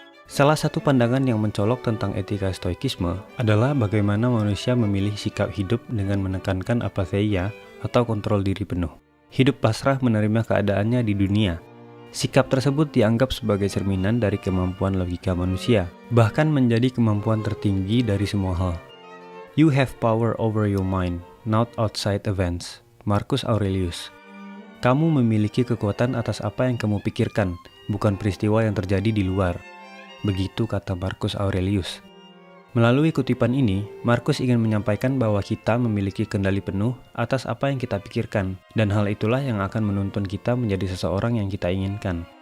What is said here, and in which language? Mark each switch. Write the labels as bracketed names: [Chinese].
[Indonesian] Salah satu pandangan yang mencolok tentang etika Stoikisme adalah bagaimana manusia memilih sikap hidup dengan menekankan apatheia atau kontrol diri penuh. Hidup pasrah menerima keadaannya di dunia. Sikap tersebut dianggap sebagai cerminan dari kemampuan logika manusia, bahkan menjadi kemampuan tertinggi dari semua hal. [English] You have power over your mind, not outside events. Marcus Aurelius. [Indonesian] Kamu memiliki kekuatan atas apa yang kamu pikirkan, bukan peristiwa yang terjadi di luar. Begitu kata Marcus Aurelius. Melalui kutipan ini, Marcus ingin menyampaikan bahwa kita memiliki kendali penuh atas apa yang kita pikirkan, dan hal itulah yang akan menuntun kita menjadi seseorang yang kita inginkan.